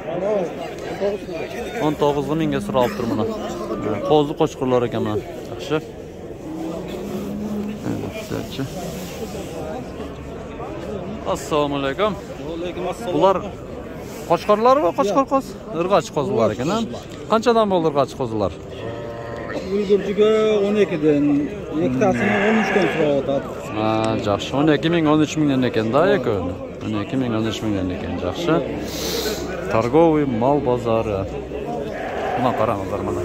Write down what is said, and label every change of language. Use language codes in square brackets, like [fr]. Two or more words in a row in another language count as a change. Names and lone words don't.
[ky] 19 миңге суралыптыр мына. Козу кочкорлор экен мына. [ar] Жакшы. السلام عليكم. عليكم السلام. [ky] Булар кочкорлорбу, кочкор коз? Ыргач козулар экен, а? [uz] Qanchadan bo'ldi urg'ochi qo'zilar? Ulgurjiga 12dan, ikkitasini 13dan so'rayotadi. Ha, yaxshi. 12 ming, 13 mingdan ekan-da yakoni. 12 ming, 13 mingdan ekan, yaxshi. Торговый mal bozori. Buna qarangizlar mana.